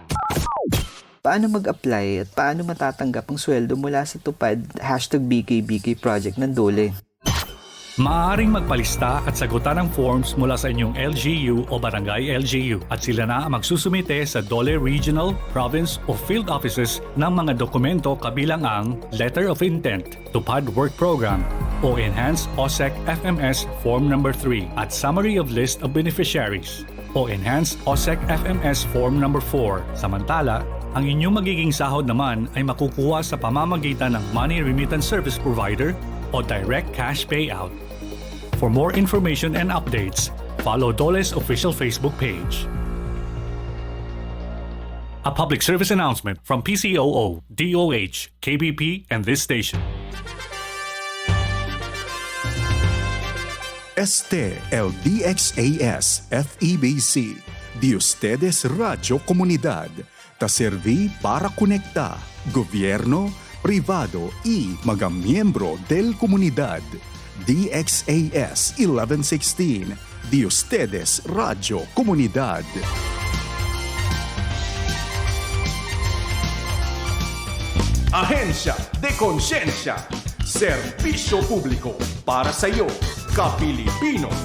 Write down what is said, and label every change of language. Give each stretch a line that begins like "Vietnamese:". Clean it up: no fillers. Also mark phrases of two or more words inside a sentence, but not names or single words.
Filipino: Paano mag-apply at paano matatanggap ang sweldo mula sa TUPAD #BKBK Project ng DOLE? Maaaring magpalista at sagutan ng forms mula sa inyong LGU o Barangay LGU at sila na ang magsusumite sa DOLE Regional, Province o Field Offices ng mga dokumento kabilang ang Letter of Intent, TUPAD Work Program o Enhanced OSEC FMS Form No. 3 at Summary of List of Beneficiaries o Enhanced OSEC FMS Form No. 4. Samantala, ang inyong magiging sahod naman ay makukuha sa pamamagitan ng
English: Money Remittance Service Provider
Filipino: o
English: Direct Cash Payout. For more information and updates, follow DOLE's official Facebook page. A public service announcement from PCOO, DOH, KBP, and this station.
Chavacano: El DXAS, FEBC, de ustedes Radio Comunidad, ta serví para conectar gobierno, privado y
Filipino: mga miyembro
Chavacano: del comunidad. DXAS 1116, de ustedes Radio Comunidad. Agencia de Conciencia,
Filipino: serbisyo publiko para sa iyo, ka-Pilipino.